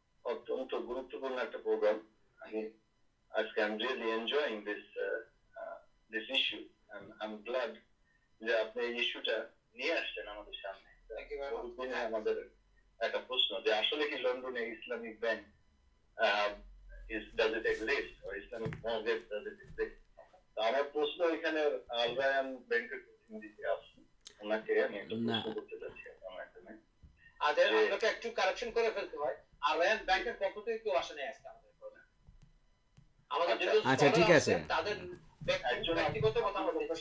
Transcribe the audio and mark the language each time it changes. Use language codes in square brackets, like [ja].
[bn] অত্যন্ত গুরুত্বপূর্ণ একটা প্রোগ্রাম। আজকে [en] I'm really enjoying this issue, and I'm glad [bn] যে আপনি এই ইস্যুটা নিয়ে আসছেন আমাদের সামনে। আমাদের একটা প্রশ্ন যে আসলে কি লন্ডনে Islamic bank [en] does it exist, or Islamic mortgage does it exist? [bn] আমার প্রশ্ন এখানে আল রায়ান ব্যাংকের প্রতিনিধিকে আছে, ওনাকে আমি একটা প্রশ্ন করতে চাচ্ছি আপনার মাধ্যমে। আপনাকে একটু কারেকশন করে ফেলতে হয়, আর রায়ান ব্যাংকের পক্ষ থেকে কেউ আসে নাই আজকে আমাদের প্রোগ্রামে। আচ্ছা, ঠিক আছে। তাদের ব্যক্তিগত কথা বলতে